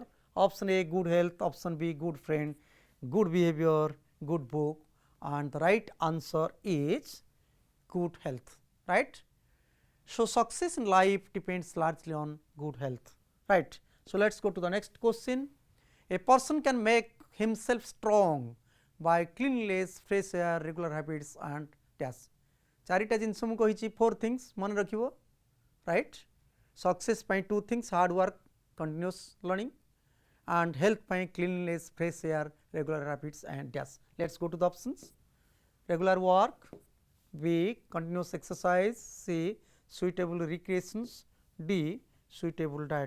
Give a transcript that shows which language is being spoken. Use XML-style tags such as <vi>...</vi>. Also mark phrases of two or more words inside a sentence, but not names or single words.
<en>Option A good health, option B good friend, good behavior, good book, and the right answer is good health, right. So, success in life depends largely on good health, right. So, let us go to the next question. A person can make himself strong by cleanliness, fresh air, regular habits and dash.</en> <or>ଚାରିଟା ଜିନିଷ ମୁଁ କହି</or> <en>4 things</en> <or>ମନେ ରଖିବ, right.</or> <en>Success पाई 2 things, hard work, continuous learning, and health पाई cleanliness, fresh air, regular habits and dash. Let us go to the options. Regular work, B continuous exercise, C suitable recreations, D suitable diet.</en>